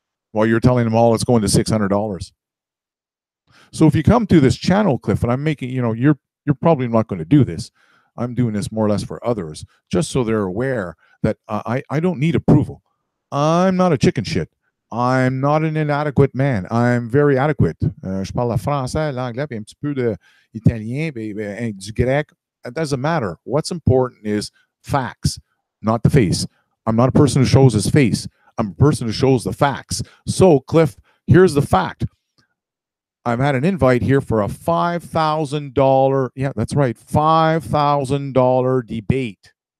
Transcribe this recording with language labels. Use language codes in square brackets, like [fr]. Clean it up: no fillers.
[en] While you're telling them all it's going to $600. So if you come to this channel, Cliff, and I'm making, you're probably not going to do this. I'm doing this more or less for others, just so they're aware that I don't need approval. I'm not a chicken shit. I'm not an inadequate man. I'm very adequate. [fr] Je parle le français, l'anglais, puis un petit peu de italien, puis du grec. [en] It doesn't matter. What's important is facts, not the face. I'm not a person who shows his face. I'm a person who shows the facts. So, Cliff, here's the fact. I've had an invite here for a $5,000, yeah, that's right, $5,000 debate.